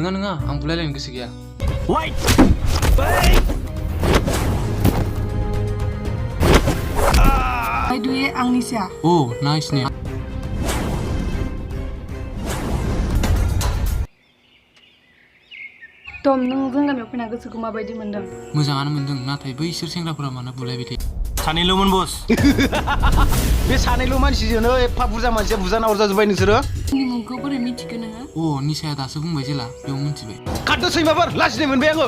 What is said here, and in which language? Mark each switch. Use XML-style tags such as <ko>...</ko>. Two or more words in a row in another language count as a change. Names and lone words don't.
<brx>आं बुलायलायनो गोसो गैया</brx> <en>Wait! Duit ang nisya. Oh nice nih</en> <brx>Tom, nung जों गामियाव फैना गोसोखौ माबायदि मोनदों? मोजाङानो मोनदों नाथाय बैसोर सेंग्राफोरा मानो बुलायबाय थायो सानैल'मोन बस बे सानैल' मानसिजोंनो एफा बुरजा मानसिया बुजाना अरजाजोब्बाय नोंसोरो आंनि मुंखौ बोरै मिथिखो नोङो? अ निसाया दासो बुंबाय जेला बेयाव मिथिबाय खारदो सैमाफोर लाजिनाय मोनबाय आङो</brx>